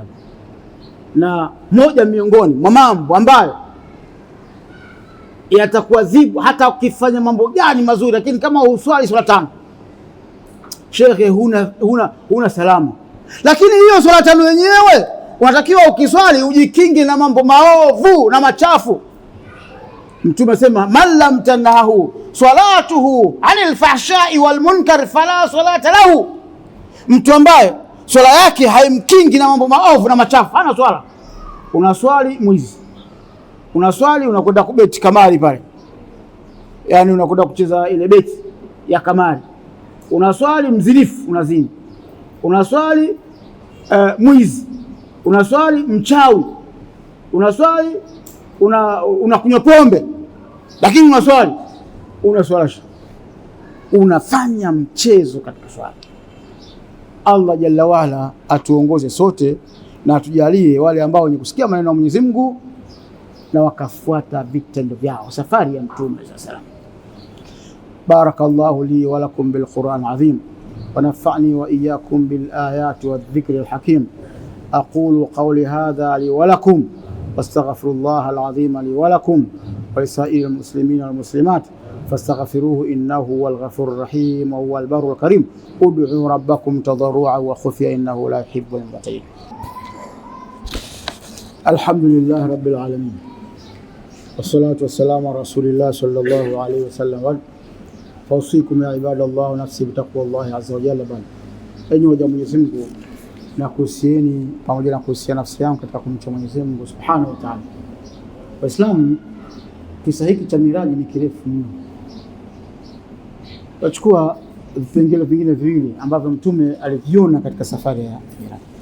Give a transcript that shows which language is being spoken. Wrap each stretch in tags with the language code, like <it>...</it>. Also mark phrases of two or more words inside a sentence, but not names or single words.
<sw>Na moja miongoni mwa mambo ambayo yatakuadhibu hata ukifanya mambo gani mazuri, lakini kama uswali swala tano, shekhe, huna salama. Lakini hiyo swala tano yenyewe unatakiwa ukiswali ujikinge na mambo maovu na machafu. Mtume sema</sw> <ar>من لم تنهه صلاته عن الفحشاء والمنكر فلا صلاة له.</ar> <sw>Mtu ambaye swala yake haimkingi na mambo maovu na machafu hana swala. Unaswali mwizi, unaswali unakwenda kubeti kamari pale, yani unakwenda kucheza ile beti ya kamari. Unaswali mzinifu, unazini. Unaswali mwizi, unaswali mchawi, unaswali unakunywa pombe, lakini unaswali unafanya mchezo katika swala. Allah</sw> <ar>جل وعلا</ar> <sw>atuongoze sote na atujalie wale ambao ni kusikia maneno ya Mwenyezi Mungu na wakafuata vitendo vyao, safari ya Mtume</sw> <ar>صلى الله عليه وسلم. بارك الله لي ولكم بالقرآن عظيم ونفعني وإياكم بالآيات والذكر الحكيم. أقول قولي هذا لي ولكم وأستغفر الله العظيم لي ولكم ولسائر المسلمين والمسلمات فاستغفروه إنه هو الغفور الرحيم وهو البر الكريم. ادعوا ربكم تضرعا وخفية إنه لا يحب المعتدين. الحمد لله رب العالمين والصلاة والسلام على رسول الله صلى الله عليه وسلم. فأوصيكم يا عباد الله نفسي بتقوى الله عز وجل.</ar> <sw>Enyi waja Mwenyezi Mungu, na kuhusieni pamoja na kuhusia nafsi yangu katika kumcha Mwenyezi Mungu</sw> <ar>سبحانه وتعالى.</ar> <sw>Waislamu, kisa hiki cha miraji ni kirefu mno. Tutachukua vipengele vingine viwili ambavyo Mtume aliviona katika safari ya miraji.</sw>